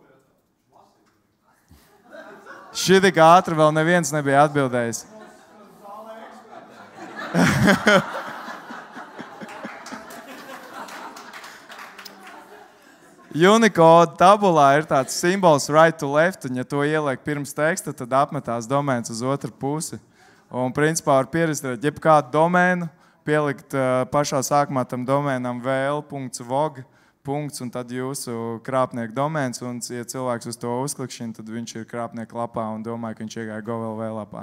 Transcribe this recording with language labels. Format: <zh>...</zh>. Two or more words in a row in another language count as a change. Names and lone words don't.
<lv>Šī tik ātri vēl neviens nebija atbildējis. Unicode tabulā ir tāds simbols</lv> <en>right to left,</en> <lv>un ja to ieliek pirms teksta, tad apmetās domēns uz otru pusi. Un principā var pierakstīt jebkādu domēnu, pielikt pašā sākumā tam domēnam vl.vog, un tad jūsu krāpnieku domēns, un ja cilvēks uz to uzklikšķina, tad viņš ir krāpnieku lapā un domāja, ka viņš iegāja GoLV lapā.</lv>